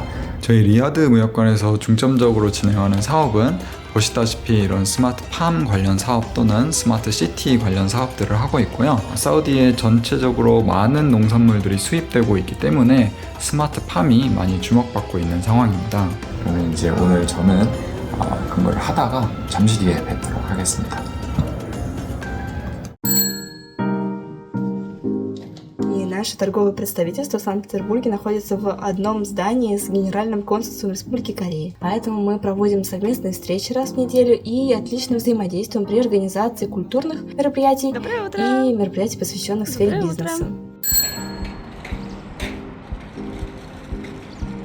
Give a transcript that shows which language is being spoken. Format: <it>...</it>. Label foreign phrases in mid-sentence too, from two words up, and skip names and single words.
<ko>저희 리야드 무역관에서 중점적으로 진행하는 사업은 보시다시피 이런 스마트팜 관련 사업 또는 스마트시티 관련 사업들을 하고 있고요. 사우디에 전체적으로 많은 농산물들이 수입되고 있기 때문에 스마트팜이 많이 주목받고 있는 상황입니다. 그러면 이제 오늘 저는 근무를 하다가 잠시 뒤에 뵙도록 하겠습니다.</ko> <ru>Наше торговое представительство в Санкт-Петербурге находится в одном здании с Генеральным консульством Республики Корея. Поэтому мы проводим совместные встречи раз в неделю и отлично взаимодействуем при организации культурных мероприятий и мероприятий, посвященных сфере бизнеса.</ru>